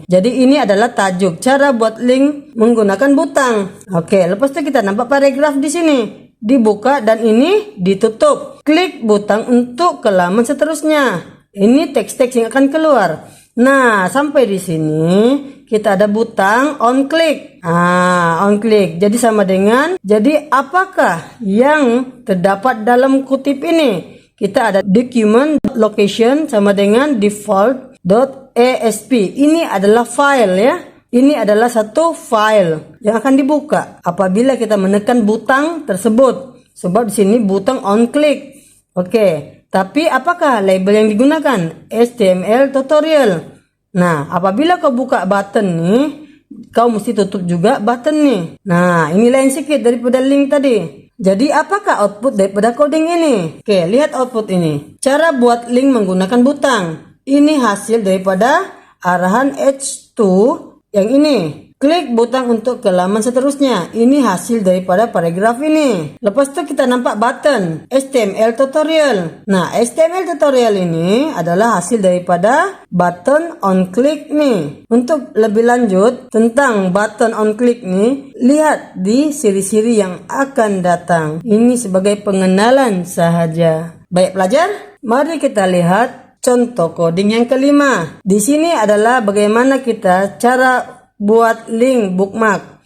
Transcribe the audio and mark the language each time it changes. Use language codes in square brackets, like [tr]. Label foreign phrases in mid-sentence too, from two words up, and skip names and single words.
[ms] Jadi ini adalah tajuk cara buat link menggunakan butang. Oke, lepas itu kita nampak paragraf di sini. Dibuka dan ini ditutup. Klik butang untuk ke laman seterusnya. Ini teks-teks yang akan keluar. Nah, sampai di sini kita ada butang [en] on click. On click. [ms] Jadi sama dengan, jadi apakah yang terdapat dalam kutip ini? Kita ada [en] document location [ms] sama dengan default.asp. Ini adalah file ya. Ini adalah satu file yang akan dibuka apabila kita menekan butang tersebut. Sebab di sini butang [en] on click. [ms] Oke. Tapi apakah label yang digunakan? HTML tutorial. Nah, apabila kau buka button nih, kau mesti tutup juga button nih. Nah, ini lain sedikit daripada link tadi. Jadi apakah output daripada coding ini? Oke, lihat output ini. Cara buat link menggunakan butang. Ini hasil daripada arahan H2 yang ini. Klik butang untuk ke laman seterusnya. Ini hasil daripada paragraf ini. Lepas itu kita nampak button HTML tutorial. Nah, HTML tutorial ini adalah hasil daripada [en] button on click [ms] nih. Untuk lebih lanjut tentang [en] button on click [ms] nih, lihat di siri-siri yang akan datang. Ini sebagai pengenalan sahaja. Baik pelajar, mari kita lihat contoh coding yang kelima. Di sini adalah bagaimana kita cara buat link bookmark.